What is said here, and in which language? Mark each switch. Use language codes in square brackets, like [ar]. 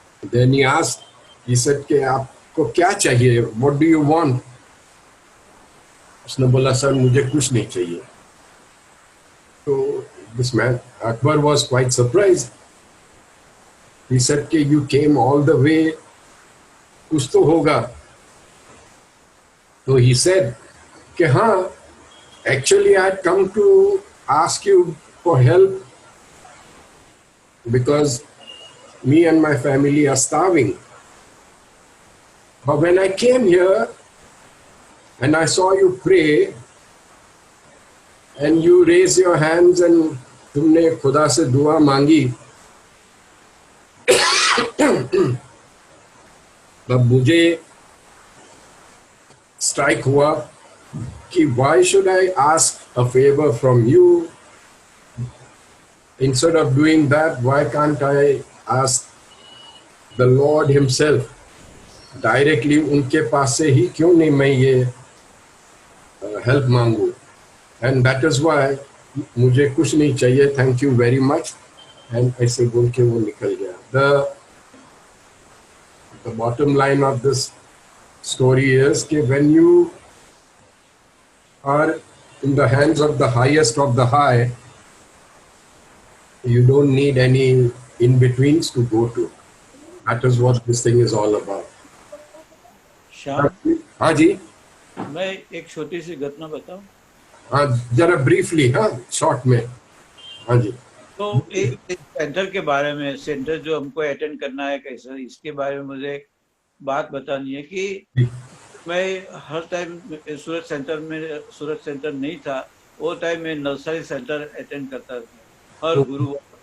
[en] Then he asked, he said [hi] कि आपको क्या चाहिए? [en] What do you want? [hi] उसने बोला सर मुझे कुछ नहीं चाहिए. [en] So this man, Akbar, was quite surprised. He said कि you came all the way, [hi] कुछ तो होगा. [en] So he said [hi] कि हाँ, [en] actually I had come to ask you for help. because me and my family are starving. But when I came here and I saw you pray and you raise your hands and [hi] तुमने खुदा से दुआ मांगी, तब मुझे strike हुआ कि [en] why should I ask a favor from you? Instead of doing that, why can't I ask the Lord himself directly? [hi] उनके पास से ही क्यों नहीं मैं ये help मांगू? [en] And that is why [hi] मुझे कुछ नहीं चाहिए, [en] thank you very much. [hi] And ऐसे बोल के वो निकल गया. [en] The bottom line of this story is that when you are in the hands of the highest of the high, you don't need any in-betweens to go to. That is what this thing is all about. [hi] Shyam, हाँ जी, मैं एक छोटी सी घटना बताऊं? हाँ जरा briefly, हाँ short में. हाँ जी. तो एक सेंटर के बारे में, सेंटर जो हमको अटेंड करना है कैसा, इसके बारे में मुझे एक बात बतानी है कि मैं हर टाइम सूरत सेंटर नहीं था, वो टाइम में नवसारी सेंटर अटेंड करता था हर गुरुवार.